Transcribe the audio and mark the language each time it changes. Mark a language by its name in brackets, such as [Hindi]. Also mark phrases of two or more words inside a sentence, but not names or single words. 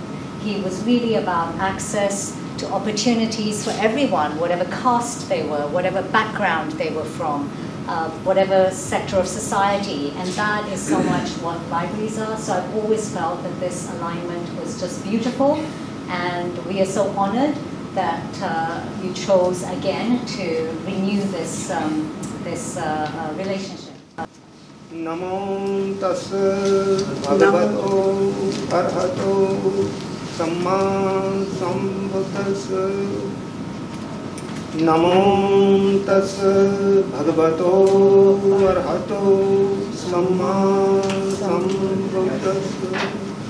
[English] He was really about access to opportunities for everyone, whatever caste they were, whatever background they were from, whatever sector of society, and that is so much what libraries are. So I've always felt that this alignment was just beautiful, and we are so honored that you chose again to renew this relationship. [Pali] Namo tassa bhagavato arhato samma sambuddhassa. Namo tassa bhagavato arhato samma sambuddhassa.